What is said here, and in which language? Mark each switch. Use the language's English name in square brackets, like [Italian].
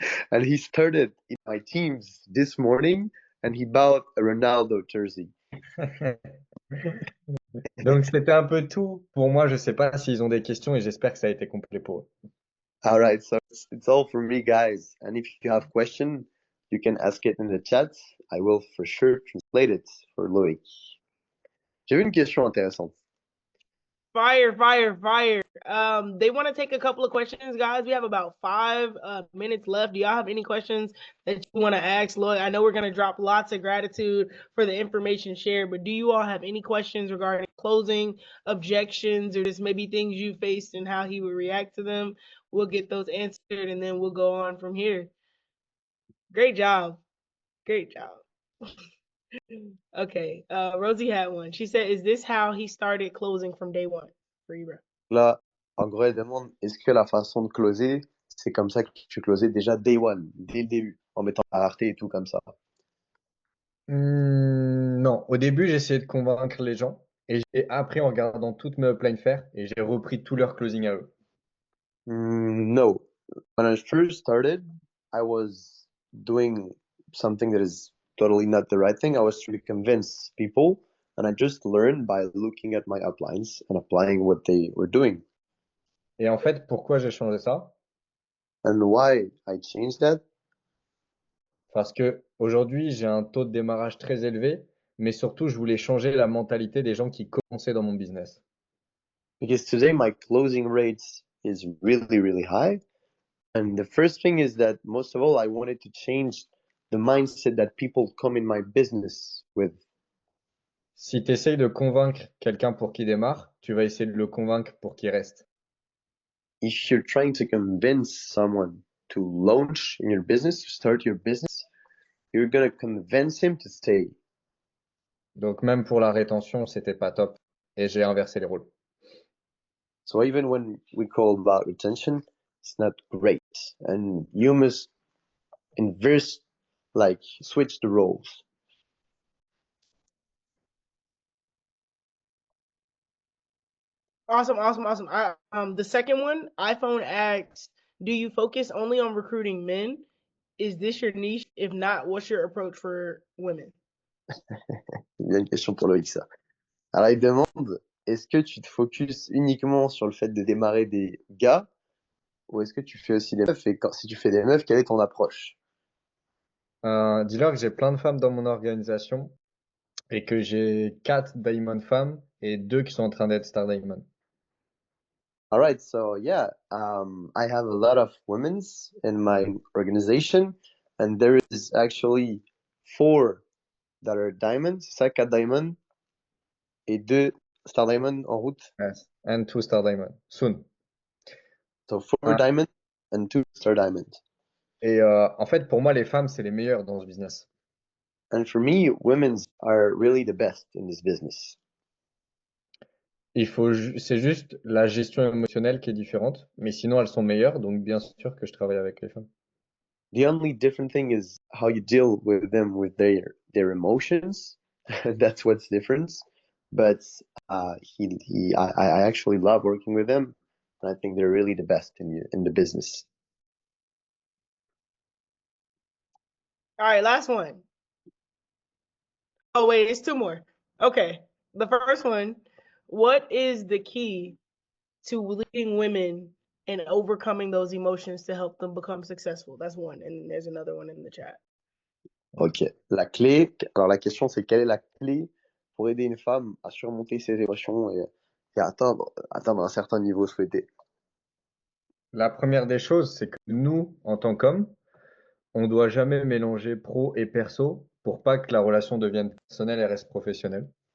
[English] And he started in my teams this morning and he bought a Ronaldo jersey. [French] Donc c'était un peu tout pour moi. Je sais pas s'ils ont des questions et j'espère que ça a été complet pour eux. [English] All right, so it's all for me, guys. And if you have question, you can ask it in the chat. I will for sure translate it for Loïc. J'ai vu une question intéressante. Fire, fire, fire. They want to take a couple of questions, guys. We have about 5 minutes left. Do y'all have any questions that you want to ask Lloyd? I know we're going to drop lots of gratitude for the information shared, but do you all have any questions regarding closing, objections, or just maybe things you faced and how he would react to them? We'll get those answered and then we'll go on from here. Great job. Great job. Okay, Rosie had one. She said, is this how he started closing from day one for you, bro? [French] Là, en gros, elle demande, est-ce que la façon de closer, c'est comme ça que tu closais déjà day one, dès le début, en mettant la rareté et tout comme ça? Non, au début, j'ai essayé de convaincre les gens et j'ai appris en regardant toutes mes uplines faire et j'ai repris tout leur closing à eux. [English] No. When I first started, I was doing something that is totally not the right thing. I was trying to convince people, and I just learned by looking at my uplines and applying what they were doing. [French] Et en fait, pourquoi j'ai changé ça? [English] And why I changed that? [French] Parce que aujourd'hui, j'ai un taux de démarrage très élevé, mais surtout, je voulais changer la mentalité des gens qui commençaient dans mon business. [English] Because today my closing rate is really, really high. And the first thing is that most of all, I wanted to change the mindset that people come in my business with. [French] Si tu essayes de convaincre quelqu'un pour qu'il démarre, tu vas essayer de le convaincre pour qu'il reste. [English] If you're trying to convince someone to launch in your business, to start your business, you're going to convince him to stay. [French] Donc même pour la rétention, c'était pas top. et j'ai inversé les rôles. [English] So even when we call about retention, it's not great. And you must inverse, like switch the roles. Awesome, awesome, awesome. The second one, iPhone asks, do you focus only on recruiting men? Is this your niche? If not, what's your approach for women? [French] C'est bien une question pour Loïc, ça. Alors, il demande, est-ce que tu te focuses uniquement sur le fait de démarrer des gars ou est-ce que tu fais aussi des meufs? Et si tu fais des meufs, quelle est ton approche? Dis-leur que j'ai plein de femmes dans mon organisation et que j'ai 4 Diamond femmes et 2 qui sont en train d'être Star Diamond. [English] All right, so yeah, I have a lot of women's in my organization, and there is actually 4 that are diamond, c'est ça, 4 diamond, et 2 star diamond en route. Yes. And 2 Star Diamond. Soon. So 4 diamond and 2 star diamond. [French] Et en fait, pour moi, les femmes, c'est les meilleures dans ce business. [English] And for me, women's are really the best in this business. [French] C'est juste la gestion émotionnelle qui est différente, mais sinon elles sont meilleures, donc bien sûr que je travaille avec les femmes. [English] The only different thing is how you deal with them with their emotions. That's what's different. But I actually love working with them, and I think they're really the best in the business. All right, last one. Oh, wait, it's 2 more. Okay. The first one, what is the key to leading women and overcoming those emotions to help them become successful? That's one. And there's another one in the chat. Ok. [French] La clé, alors la question c'est quelle est la clé pour aider une femme à surmonter ses émotions et atteindre un certain niveau souhaité? La première des choses, c'est que nous, en tant qu'hommes, on ne doit jamais mélanger pro et perso pour pas que la relation devienne personnelle et reste professionnelle.